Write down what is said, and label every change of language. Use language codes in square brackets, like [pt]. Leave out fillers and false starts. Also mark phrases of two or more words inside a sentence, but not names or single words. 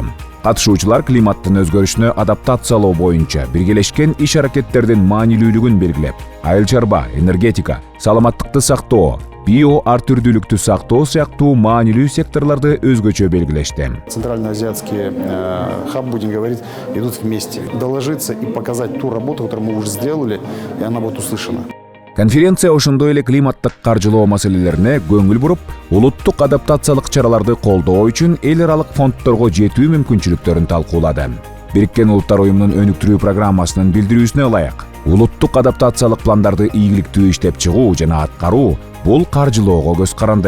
[ky] Катышуучулар климаттын өзгөрүшүнө адаптациялоо боюнча биргелешкен иш-аракеттердин маанилүүлүгүн белгилеп, айыл чарба, энергетика, саламаттыкты сактоо, био ар түрдүүлүктү сактоо сыяктуу маанилүү секторларды өзгөчө белгилешти. [ru] Центральноазиатский хаб, будем говорить, идут вместе. Доложиться и показать ту работу, которую мы уже сделали, и она будет услышана. [ky] Конференция ошондой эле климаттык каржылоо маселелерине көңүл буруп, улуттук адаптациялык чараларды колдоо үчүн эл аралык фонддорго жетүү мүмкүнчүлүктөрүн талкуулады. Бириккен Улуттар уюмунун өнүктүрүү программасынын билдирүүсүнө ылайык, улуттук адаптациялык пландарды ийгиликтүү иштеп чыгуу жана аткаруу бул каржылоого көз каранды.